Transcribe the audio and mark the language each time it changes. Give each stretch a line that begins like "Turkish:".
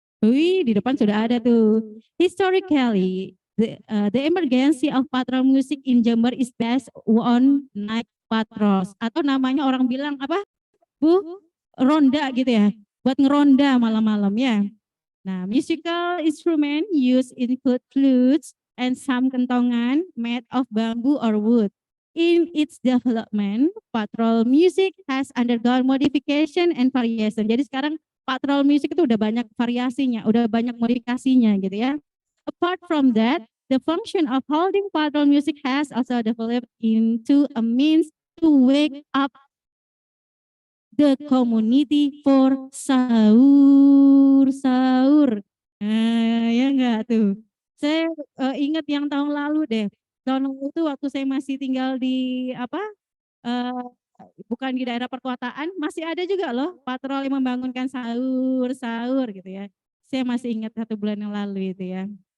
Indonesian: Wih, di depan sudah ada tuh.
English: Historically, the emergency of patrol music in Jember is based on night patrols.
Indonesian: Atau namanya orang bilang apa? Bu? ronda gitu ya, buat ngeronda malam-malam ya. Nah,
English: musical instrument used include flutes and some kentongan made of bamboo or wood. In its development, patrol music has undergone modification and variation.
Indonesian: Jadi sekarang patrol music itu udah banyak variasinya, udah banyak modifikasinya gitu ya.
English: Apart from that, the function of holding patrol music has also developed into a means to wake up the community for sahur.
Indonesian: Nah, ya enggak tuh. Saya ingat yang tahun lalu deh. Tahun lalu itu waktu saya masih tinggal di apa? eh, bukan di daerah perkotaan, masih ada juga loh patrol yang membangunkan sahur gitu ya. Saya masih ingat 1 bulan yang lalu itu ya.